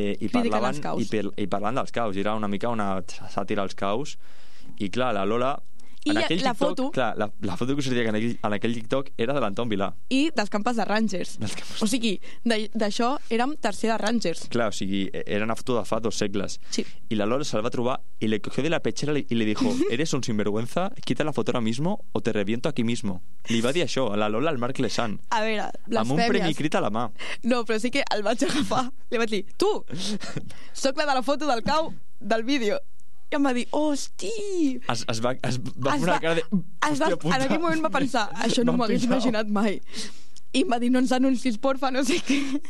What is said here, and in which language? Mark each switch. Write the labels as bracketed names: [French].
[Catalan] I parlant dels caus, era una mica una sàtira als caus. I clar, la Lola... I en aquell la TikTok, foto... Clar, la foto que us diria que en aquell TikTok era de l'Anton Vilà. I dels campes de Rangers. Campes... O sigui, d'això érem tercer de Rangers. Clar, o sigui, era una foto de fa dos segles. Sí. I la Lola se'l va trobar [Spanish] i le cogió de la petxera i li dijo: eres un sinvergüenza, quita la foto ara mismo o te reviento aquí mismo. [Catalan] Li va dir això, a la Lola, al Marc Lesant. A veure, blasfèmies. Amb un premi crit a la mà. No, però sí que el vaig agafar. Li vaig dir: tu, sóc la de la foto del cau del vídeo. I em va dir: hosti! Es va fer una cara de... Hòstia puta! En aquell moment va pensar: això no m'ho hagués imaginat mai. I em va dir: no ens anuncis, porfa, no sé què.